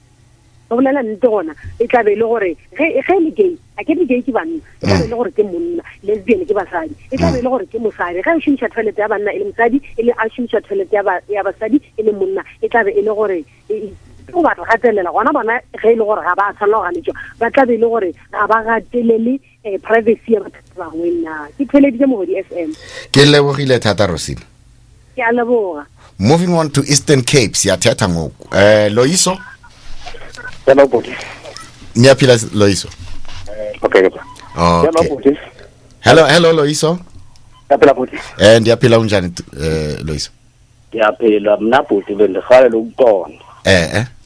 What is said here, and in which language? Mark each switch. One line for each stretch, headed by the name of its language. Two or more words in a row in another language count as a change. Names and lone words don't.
Northern Sotho: e tla be le gore ge le gay a ke le gay ke banna e tla be le gore ke monna lesbian ke basadi e tla be le gore ke mosadi ge o šomiša toilet ya banna e le mosadi e le a šomiša toilet ya basadi e le monna e tla be e le gore o batla gatelela gona bona ge e le gore ga ba tlhaloganetšwa ba tla be e le gore ga ba gatelele privacy ya batho ba bangwe nna ke theleditše mogodi FM ke lebogile thata Rosina ke a leboga.
English: Moving on to Eastern Cape
Xhosa: siyathetha ngoku Loyiso
English: Hello, Budi.
Xhosa: Niyaphila Loyiso?
English: Okay. Okay. Budi. Hello Loyiso.
Xhosa: Yaphila Budi. Ndiyaphila unjani Loyiso? Yaphila mna Budi bendihalela ukuqonda.